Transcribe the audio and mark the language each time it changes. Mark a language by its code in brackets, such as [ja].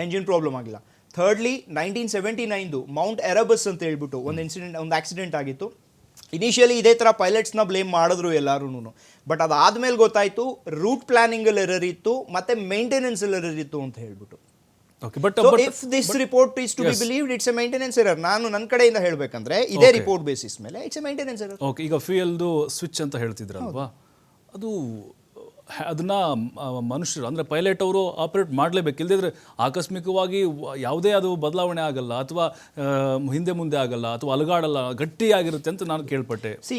[kn] Engine problem ಆಗಿಲ್ಲ. Thirdly 1979 Mount ಎರಬಸ್ ಅಂತ ಹೇಳ್ಬಿಟ್ಟು ಒಂದು ಆಕ್ಸಿಡೆಂಟ್ ಆಗಿತ್ತು. ಇನಿಷಿಯಲಿ ಇದೇ ಥರ ಪೈಲಟ್ಸ್ನ ಬ್ಲೇಮ್ ಮಾಡಿದ್ರು ಎಲ್ಲರೂ, ಬಟ್ ಅದಾದ್ಮೇಲೆ ಗೊತ್ತಾಯಿತು ರೂಟ್ ಪ್ಲಾನಿಂಗಲ್ಲಿ ಎರರ್ ಇತ್ತು ಮತ್ತು ಮೇಂಟೆನೆನ್ಸಲ್ಲಿ ಎರರ್ ಇತ್ತು ಅಂತ ಹೇಳ್ಬಿಟ್ಟು. [en] Okay, but So if this report is to be believed, it's a maintenance error. [kn] ನಾನು ನನ್ನ ಕಡೆಯಿಂದ ಹೇಳಬೇಕಂದ್ರೆ ಇದೇ ರಿಪೋರ್ಟ್ ಬೇಸಿಸ್ ಮೇಲೆ [en] It's a maintenance error. [kn] Okay, ಈಗ ಫ್ಯೂಯಲ್ದು ಸ್ವಿಚ್ ಅಂತ ಹೇಳ್ತಿದ್ರಲ್ವಾ, ಅದು ಅದನ್ನ ಮನುಷ್ಯರು ಅಂದರೆ ಪೈಲಟ್ ಅವರು ಆಪರೇಟ್ ಮಾಡಲೇಬೇಕು. ಇಲ್ಲದಿದ್ರೆ ಆಕಸ್ಮಿಕವಾಗಿ ಯಾವುದೇ ಅದು ಬದಲಾವಣೆ ಆಗಲ್ಲ, ಅಥವಾ ಹಿಂದೆ ಮುಂದೆ ಆಗಲ್ಲ, ಅಥವಾ ಅಲುಗಾಡಲ್ಲ, ಗಟ್ಟಿಯಾಗಿರುತ್ತೆ ಅಂತ ನಾನು ಕೇಳ್ಪಟ್ಟೆ.